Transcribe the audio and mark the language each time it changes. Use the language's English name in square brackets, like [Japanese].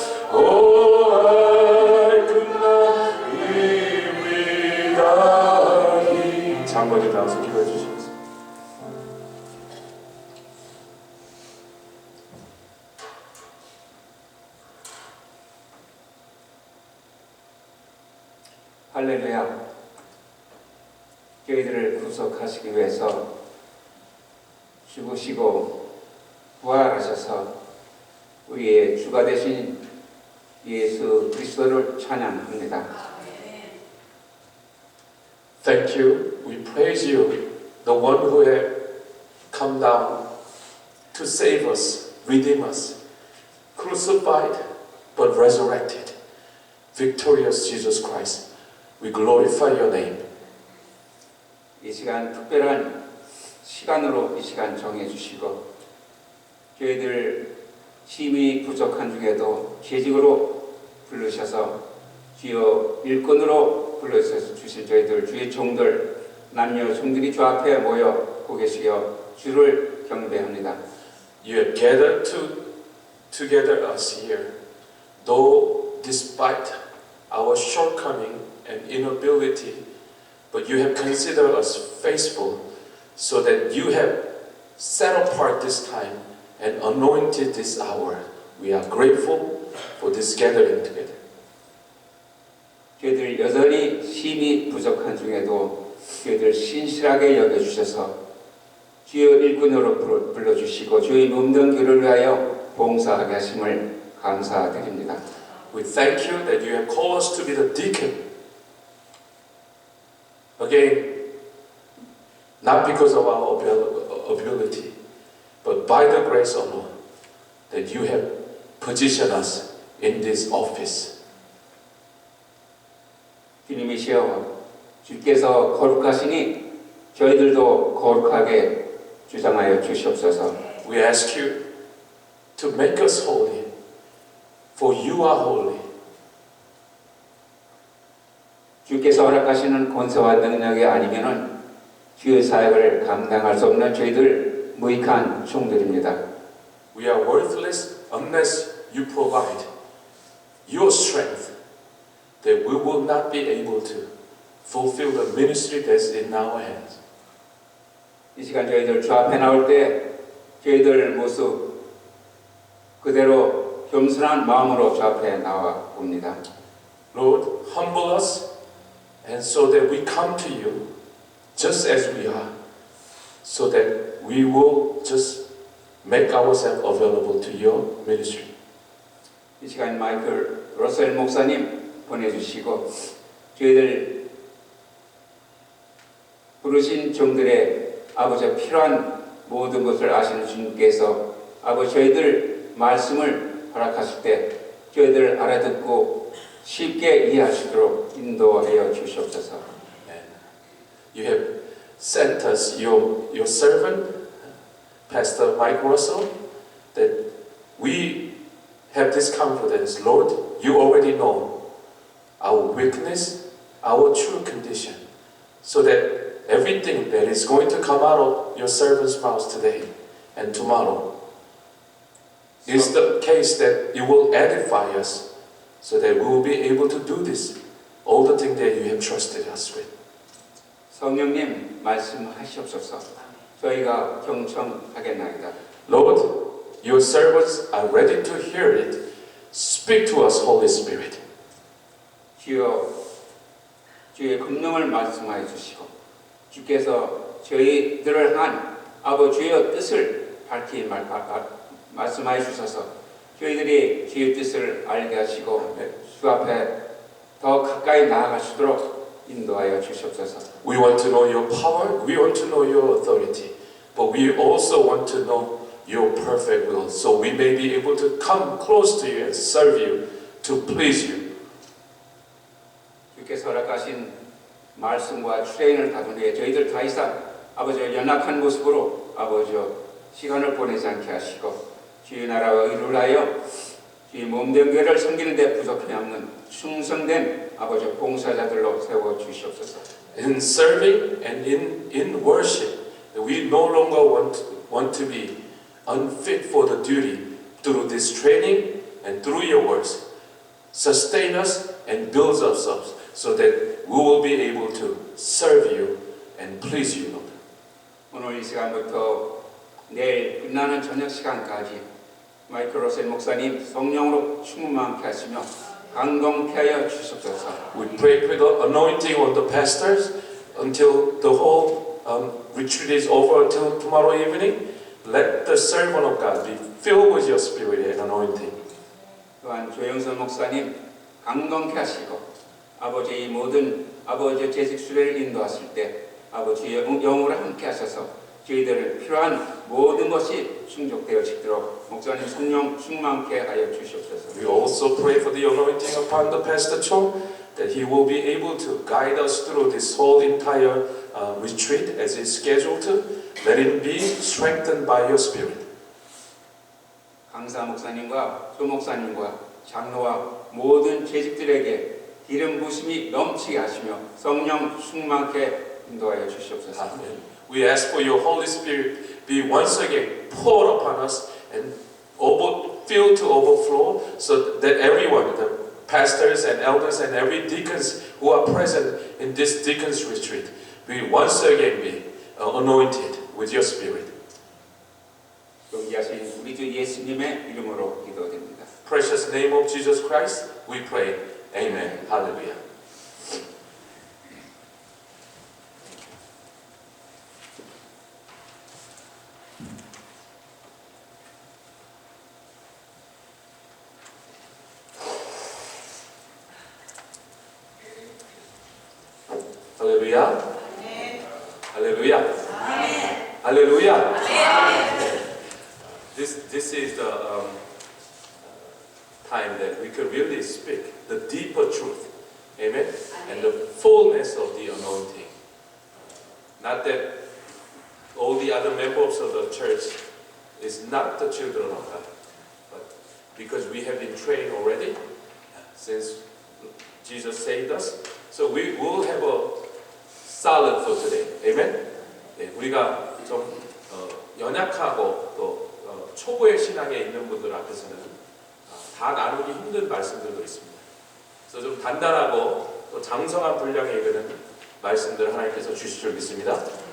[English] Oh, I could not live without Him. [Korean] 장로님 나와서 기도해 주시겠습니다. 할렐루야. 저희들을 구속하시기 위해서 죽으시고 부활하셔서 우리의 주가 되신 예수 그리스도를 찬양합니다. [English] Thank you. We praise you, the one who had come down to save us, redeem us, crucified but resurrected, victorious Jesus Christ. We glorify your name. [Korean] 이 시간 특별한 시간으로 이 시간 정해주시고 저희들 힘이 부족한 중에도 재직으로 부르셔서 주여 일꾼으로 불러주신 저희들 주의 종들 남녀 종들이 주 앞에 모여 고개시여 주를 경배합니다. [English] You have gathered together us here, though despite our shortcoming and inability, but you have considered us faithful, so that you have set apart this time and anointed this hour. We are grateful for this gathering together. [Korean] 저희들 여전히 힘이 부족한 중에도 저희들 신실하게 여겨주셔서 주여 일꾼으로 불러주시고 주의 몸된 길을 위하여 봉사하게 하심을 감사드립니다. [English] We thank you that you have called us to be the deacon. Again, not because of our ability, but by the grace alone, that you have positioned us in this office. [Korean] 주님이시여 주께서 거룩하시니 저희들도 거룩하게 주장하여 주시옵소서. [English] We ask you to make us holy, for you are holy. [Korean] 주께서 허락하시는 권세와 능력이 아니면은 주의 사역을 감당할 수 없는 저희들 무익한 종들입니다. [English] We are worthless unless you provide your strength, that we will not be able to fulfill the ministry that's in our hands. [Korean] 이 시간 저희들 주 앞에 나올 때 저희들 모습 그대로 겸손한 마음으로 주 앞에 나와 봅니다. [English] Lord, humble us, and so that we come to you just as we are, so that we will just make ourselves available to your ministry. [Korean] 이 시간 마이클 러셀 목사님 보내주시고 저희들 부르신 종들의 아버지 필요한 모든 것을 아시는 주님께서 아버지 저희들 말씀을 허락하실 때 저희들 알아듣고 쉽게 이해하시도록 인도하여 주시옵소서. [English] You have sent us your servant, Pastor Mike Russell, that we have this confidence. Lord, you already know our weakness, our true condition, so that everything that is going to come out of your servant's mouth today and tomorrow is the case that it will edify us, so that we will be able to do this, all the things that you have trusted us with. [Korean] 성령님 말씀하시옵소서. 저희가 경청하겠나이다. [English] Lord, your servants are ready to hear it. Speak to us, Holy Spirit. [Korean] 주여 주의 금능을 말씀하여 주시고 주께서 저희들을 한 아버지의 뜻을 밝히 말씀하여 주셔서 저희들이 주의 뜻을 알게 하시고 주 앞에 더 가까이 나아가시도록 인도하여 주시옵소서. [English] We want to know your power, we want to know your authority, but we also want to know your perfect will, so we may be able to come close to you and serve you, to please you. [Korean] 주께서 허락하신 말씀과 트레인을 다룬 후에 저희들 다 이상 아버지 연약한 모습으로 아버지 시간을 보내지 않게 하시고 주의 나라와 의를 위하여 주의 몸된 교회를 섬기는 데 부족함이 없는 충성된 아버지 봉사자들로 세워 주시옵소서. [English] In serving and in worship, we no longer want to be unfit for the duty through this training and through your words. Sustain us and build us up so that we will be able to serve you and please you, Lord. [Korean] 오늘 이 시간부터 내일 끝나는 저녁 시간까지 마이클 로셀 목사님 성령으로 충만케 하시며 강건케 하여 주시옵소서. [English] We pray for the anointing on the pastors until the whole retreat is over until tomorrow evening. Let the servant of God be filled with your spirit and anointing. [Korean] 또한 조영선 목사님 강건케 하시고 아버지의 모든 아버지의 재직 수련을 인도하실 때 아버지의 영으로 함께 하셔서 저희들을 필요한 모든 것이 충족되어지도록 목사님 성령 충만케 하여 주시옵소서. [English] We also pray for the anointing upon the Pastor Cho, that he will be able to guide us through this whole entire retreat as is scheduled to. Let him be strengthened by your spirit. [Korean] 강사 목사님과 조 목사님과 장로와 모든 재직들에게 기름 부심이 넘치게 하시며 성령 충만케 인도하여 주시옵소서. [English] Amen. We ask for your Holy Spirit be once again poured upon us and filled to overflow, so that everyone, the pastors and elders and every deacons who are present in this deacons retreat, will once again be anointed with your Spirit. [Korean] 존귀하신 우리 주 예수님의 이름으로 기도드립니다. [English] Precious name of Jesus Christ, we pray. Amen. Hallelujah. Hallelujah. Hallelujah. Hallelujah. This is the time that we could really speak the deeper truth. Amen. And the fullness of the anointing. Not that all the other members of the church is not the children of God, but because we have been trained already since Jesus saved us, so we will have a solid for today. Amen. [Korean] 네, 우리가 좀 연약하고 또 초보의 신앙에 있는 분들 앞에서는 다 나누기 힘든 말씀들도 있습니다. 그래서 좀 단단하고 또 장성한 분량에 이르는 말씀들을 하나님께서 주실 줄 믿습니다.